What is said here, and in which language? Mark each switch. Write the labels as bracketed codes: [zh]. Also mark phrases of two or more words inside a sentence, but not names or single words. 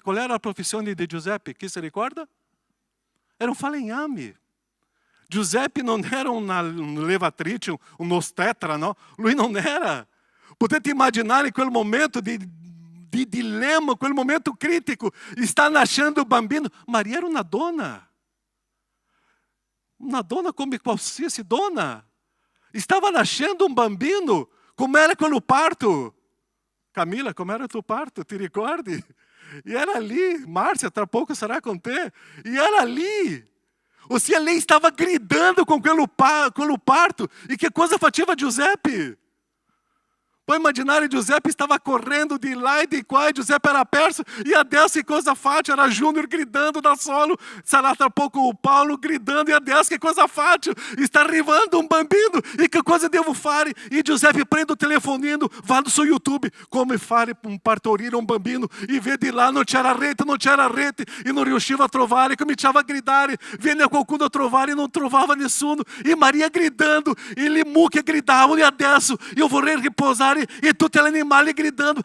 [it] Qual era la professione di Giuseppe? Chi si ricorda? Era un falegname. Giuseppe non era un levatrice, un ostetra, no? Lui non era. Potete immaginare quel momento di dilema, quel momento critico. [pt] Está nascendo o bambino. Maria era uma dona. Uma dona [it] come qualsiasi [pt] dona. Estava nascendo um bambino. Como era quello parto? Camila, como era o teu parto? [it] Ti ricordi? E [pt] era ali. Márcia, tra pouco será com te. E era ali. Ou seja, lei estava gritando com aquele parto. E que coisa faceva Giuseppe? [it] Poi immaginare Giuseppe stava correndo di là e di qua, e Giuseppe era perso, e adesso che cosa faccio? Era Júnior gridando da solo, sarà tra poco o Paulo gridando, e adesso che cosa faccio? Está arrivando um bambino, e che cosa devo fare? E Giuseppe prende o telefonino, vado su YouTube, come fare partorire um bambino, e vê di là, non c'era rete, e non riusciva a trovare, cominciava a gridare, venne qualcuno a trovare, e non trovava nessuno, e Maria gridando, e le mucche gridavano, e adesso io vorrei riposare, e tutti gli animali gridando.